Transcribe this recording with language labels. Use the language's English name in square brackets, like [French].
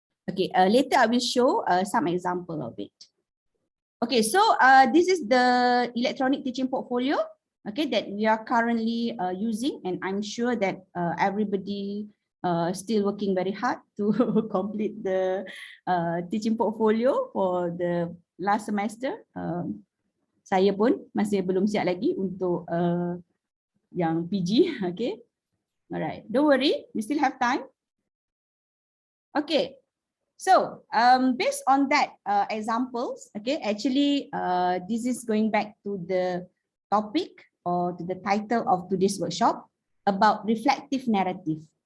[English] Okay, later I will show some example of it. Okay, so this is the electronic teaching portfolio. okay, that we are currently using, and I'm sure that everybody still working very hard to complete the teaching portfolio for the last semester. [Malay] Saya pun masih belum siap lagi untuk yang PG, okay. [English] Alright, don't worry, we still have time. Okay, so based on that examples, okay, actually this is going back to the topic or to the title of today's workshop about reflective narrative.